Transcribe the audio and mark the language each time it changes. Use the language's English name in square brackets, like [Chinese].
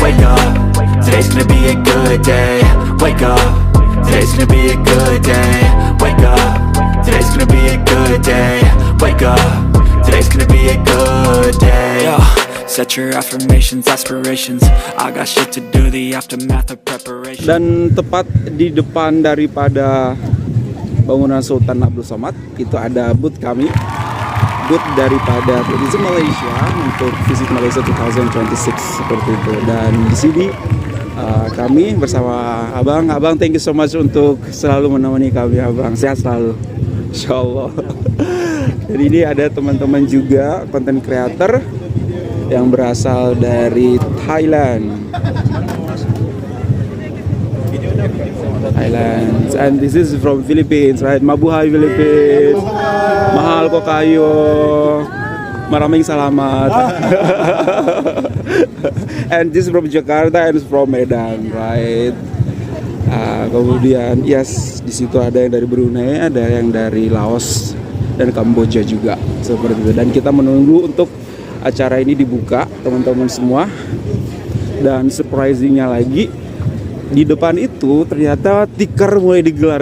[English] Wake up, today's gonna be a good day. Wake up, today's gonna be a good day. Wake up, today's gonna be a good day. Wake up, today's gonna be a good day. Yo, set your affirmations, aspirations. I got shit to do, the aftermath of preparation. [Malay] Dan tepat di depan daripada bangunan Sultan Abdul Somad itu ada booth kami, booth daripada Tourism Malaysia untuk Visit Malaysia 2026 seperti itu. Dan di sini kami bersama Abang, [English] thank you so much [Malay] untuk selalu menemani kami, Abang. Sehat selalu, insyaallah. Jadi ini ada teman-teman juga content creator yang berasal dari Thailand, [English] and this is from Philippines, right? [Filipino] Mabuhay Philippines, mahal ko kayo, maraming salamat. [English] And this is from Jakarta and from Medan, right? [Malay] Kemudian yes, di situ ada yang dari Brunei, ada yang dari Laos dan Kamboja juga seperti itu. Dan kita menunggu untuk acara ini dibuka, teman-teman semua. Dan surprisingnya lagi, di depan itu ternyata tikar mulai digelar.